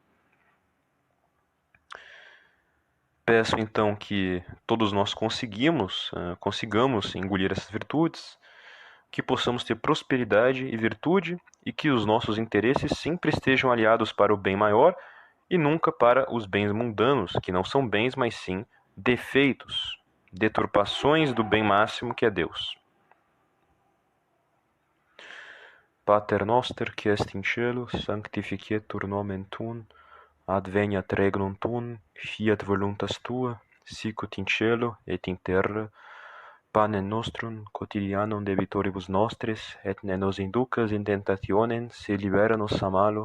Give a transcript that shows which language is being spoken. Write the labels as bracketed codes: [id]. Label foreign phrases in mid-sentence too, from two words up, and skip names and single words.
[pt] Peço então que todos nós consigamos engolir essas virtudes, que possamos ter prosperidade e virtude e que os nossos interesses sempre estejam aliados para o bem maior e nunca para os bens mundanos, que não são bens, mas sim defeitos, deturpações do bem máximo que é Deus. [la] Pater noster, qui est in cielo, sanctificetur nomen tuum, adveniat regnum tuum, fiat voluntas tua, sicut in cielo et in terra. Panem nostrum quotidianum debitoribus nostris, et ne nos inducas in tentationem, sed libera nos a malo.